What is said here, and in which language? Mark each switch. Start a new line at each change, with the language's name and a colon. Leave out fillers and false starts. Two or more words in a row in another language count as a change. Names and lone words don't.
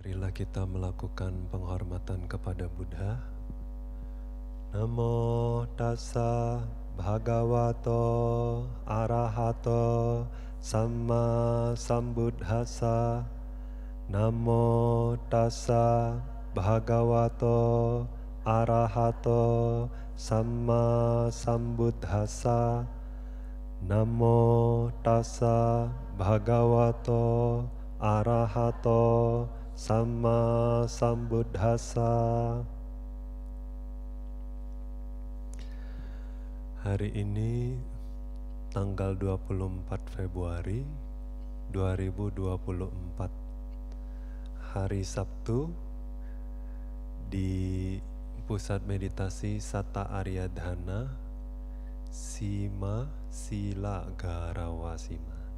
Indonesian: Marilah kita melakukan penghormatan kepada Buddha.
Pali: Namo tassa bhagavato arahato samma sambuddhassa. Namo tassa bhagavato arahato samma sambuddhassa. Namo tassa bhagavato arahato samma sambuddhassa.
Indonesian: Hari ini tanggal 24 Februari 2024, hari Sabtu, di Pusat Meditasi Satta Arya Dana Sima Sila Garawasima.